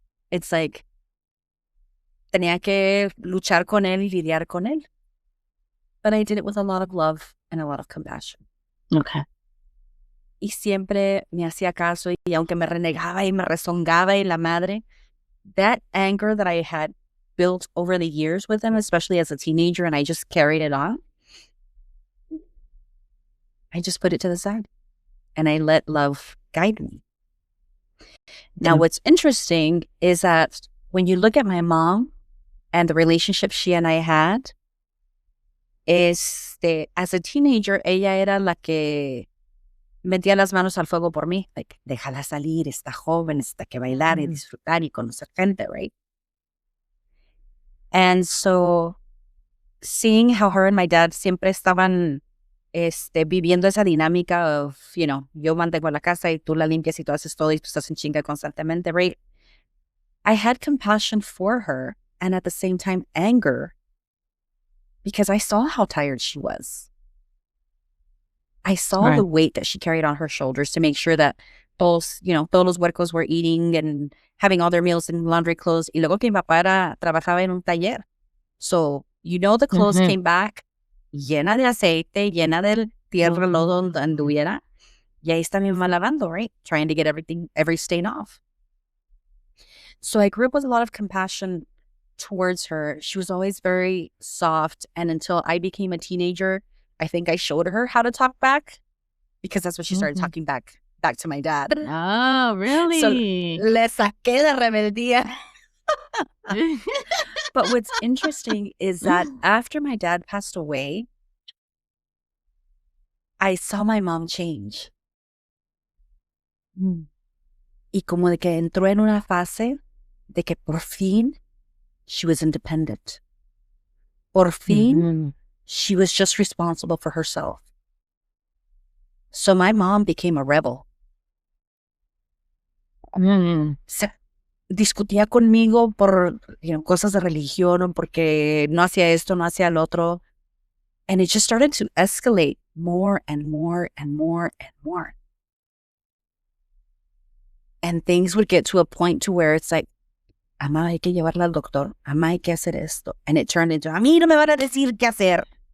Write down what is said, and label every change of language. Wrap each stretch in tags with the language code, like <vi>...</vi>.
<en>It's like,</en> <es>tenía que luchar con él y lidiar con él.</es> <en>But I did it with a lot of love and a lot of compassion. Okay.</en> <es>Y siempre me hacía caso, y aunque me renegaba y me rezongaba y la madre,</es> <en>that anger that I had built over the years with him, especially as a teenager, and I just carried it on, I just put it to the side. and I let love guide me. Now, what's interesting is that when you look at my mom and the relationship she and I had, as a teenager,</en> <es>ella era la que metía las manos al fuego por mí. Like, déjala salir, está joven, está que bailar y disfrutar y conocer gente, right?</es> <en>And so, seeing how her and my dad</en> <es>siempre estaban viviendo esa dinámica of, yo mantengo la casa y tú la limpias y tú haces todo y tú estás en chinga constantemente, right?</es> <en>I had compassion for her and at the same time anger because I saw how tired she was. I saw the weight that she carried on her shoulders to make sure that</en> <es>todos los huercos</es> <en>were eating and having all their meals in laundry clothes.</en> <es>Y luego que mi papá trabajaba en un taller.</es> <en>So, the clothes came back</en> <es>llena de aceite, llena de tierra, lodo, donde anduviera. Y ahí está mi mamá lavando, right?</es> <en>Trying to get every stain off. So I grew up with a lot of compassion towards her. She was always very soft. And until I became a teenager, I think I showed her how to talk back because that's when she started talking back to my dad. Oh, really?</en> <es>So le saqué la rebeldía.</es> <en>But what's interesting is that after my dad passed away, I saw my mom change.</en> <es>Y como de que entró en una fase de que por fin</es> <en>she was independent.</en> <es>Por fin,</es> <en>she was just responsible for herself. So my mom became a rebel.</en> <es>Se discutía conmigo por cosas de religión o porque no hacía esto, no hacía el otro.</es> <en>And it just started to escalate more and more and more and more. And things would get to a point to where it's like, Amá,</en> <es>hay que llevarla al doctor. Amá, hay que hacer esto.</es> <en>And it turned into,</en> <es>a mí no me van a decir qué hacer.</es>